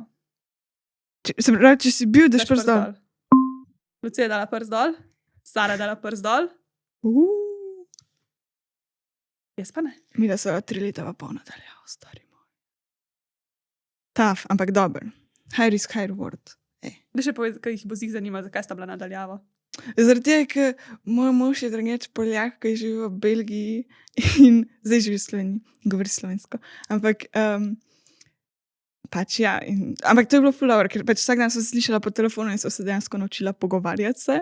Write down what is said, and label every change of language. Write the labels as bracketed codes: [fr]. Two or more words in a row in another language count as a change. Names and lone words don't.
[sl] Se pravi, če si bil, daš prst dol. Lucija je dala prst dol, Sara je dala prst dol, jaz pa ne. Mi da so 3 leta pa pol nadaljavo, stari moj. Tough, ampak dober. [en] High risk, high reward. [sl] Da še povedi, kaj jih bo zih zanima, zakaj sta bila nadaljavo. Zaradi tega, ker moj mož je drugač Poljak, ki živi v Belgiji in zdaj živi v Sloveniji, govori slovensko. Ampak, pač ja, ampak to je bilo ful dobro, ker pač vsak dan so se slišala po telefonu in so se dejansko naučila pogovarjati se.